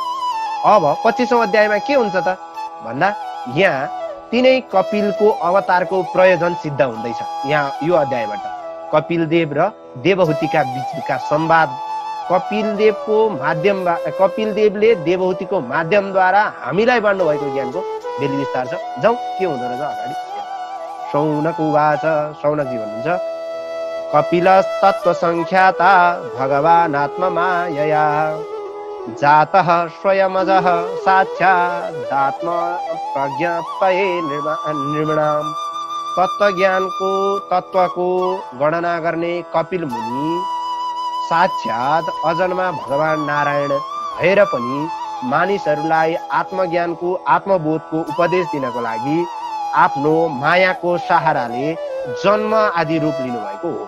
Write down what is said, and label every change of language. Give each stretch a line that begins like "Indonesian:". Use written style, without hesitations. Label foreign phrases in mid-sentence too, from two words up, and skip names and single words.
Nepali: अब 25औं अध्यायमा के हुन्छ त भन्दा यहाँ तिनै कपिलको अवतारको प्रयोजन सिद्ध हुँदैछ। यहाँ यो अध्यायबाट कपिलदेव र देवहूतिका बीचका संवाद, कपिलदेवले देवहूतिको माध्यमद्वारा हामीलाई बाँड्नु भएको ज्ञानको बेली विस्तार छ। जाउँ के हुँदो रहेछ अगाडि।
Sanskrit: शौनक उवाच,
Nepali: शौनकजी भन्नुहुन्छ
Sanskrit: कपिलस्तत्त्व संख्याता भगवानात्ममायया जातः स्वयमजः साक्षादात्म प्रज्ञापये निर्मणाम्।
Nepali: तत्त्वको गणना गर्ने कपिल मुनि साक्षात अजन्मा भगवान नारायण भएर पनि मानिसहरूलाई आत्मज्ञानको आत्मबोधको उपदेश दिनको लागि आफ्नो मायाको सहाराले जन्म आदि रूप लिनुभएको हो।